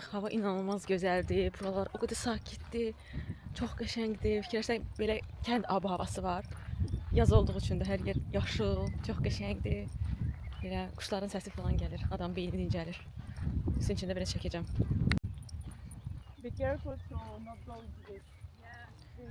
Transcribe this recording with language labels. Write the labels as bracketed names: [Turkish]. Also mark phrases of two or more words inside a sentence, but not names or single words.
[Azerbaijani] Hava inanılmaz gözəldir. Buralar o qədər sakitdir. Çox qəşəngdir. Fikirləşsək belə kənd ab-havası var. Yaz olduğu üçün də hər yer yaşıl, çox qəşəngdir. Belə quşların səsi falan gəlir. Adam beyni dincəlir. Sizin üçün də belə çəkəcəm. [English] Be careful to not go into this. Yeah.